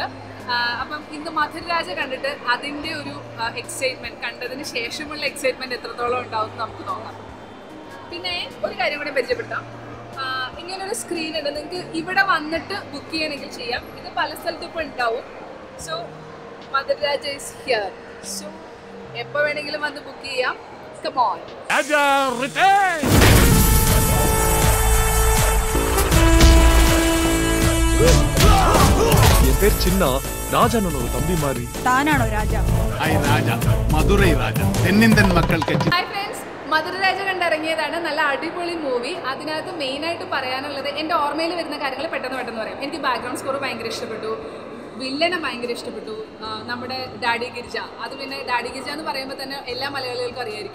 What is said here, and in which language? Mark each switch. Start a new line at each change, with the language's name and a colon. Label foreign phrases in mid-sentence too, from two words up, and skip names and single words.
Malayalam: അപ്പം ഇന്ന് മധുരരാജ കണ്ടിട്ട് അതിൻ്റെ ഒരു എക്സൈറ്റ്മെൻറ്റ്, കണ്ടതിന് ശേഷമുള്ള എക്സൈറ്റ്മെൻറ്റ് എത്രത്തോളം ഉണ്ടാവും നമുക്ക് നോക്കാം. പിന്നെ ഒരു കാര്യം കൂടി പരിചയപ്പെടുത്താം. ഇങ്ങനൊരു സ്ക്രീൻ ഉണ്ട്, നിങ്ങൾക്ക് ഇവിടെ വന്നിട്ട് ബുക്ക് ചെയ്യണമെങ്കിൽ ചെയ്യാം. ഇത് പല സ്ഥലത്തും ഇപ്പോൾ ഉണ്ടാവും.
English: So Madhuraraja is here.
Malayalam: സോ എപ്പോൾ വേണമെങ്കിലും വന്ന് ബുക്ക് ചെയ്യാം.
English: Come on.
Tamil: என் பேர் சின்னா. ராஜானோட ஒரு தம்பி மாதிரி. தானானோ ராஜா?
Malayalam: ഹായ് രാജ, മധുരൈ രാജ, തെന്നിന്തൻ മക്കൾക്ക്.
English: Hi friends,
Malayalam: മധുരരാജ കണ്ടിറങ്ങിയതാണ്. നല്ല അടിപൊളി മൂവി. അതിനകത്ത് മെയിനായിട്ട് പറയാനുള്ളത്, എൻ്റെ ഓർമ്മയിൽ വരുന്ന കാര്യങ്ങൾ പെട്ടെന്ന് പറയാം. എനിക്ക്
English: background score
Malayalam: ഭയങ്കര ഇഷ്ടപ്പെട്ടു. വില്ലനെ ഭയങ്കര ഇഷ്ടപ്പെട്ടു. നമ്മുടെ ഡാഡി ഗിരിജ, അത് പിന്നെ ഡാഡി ഗിരിജ എന്ന് പറയുമ്പോൾ തന്നെ എല്ലാ മലയാളികൾക്കും അറിയായിരിക്കും.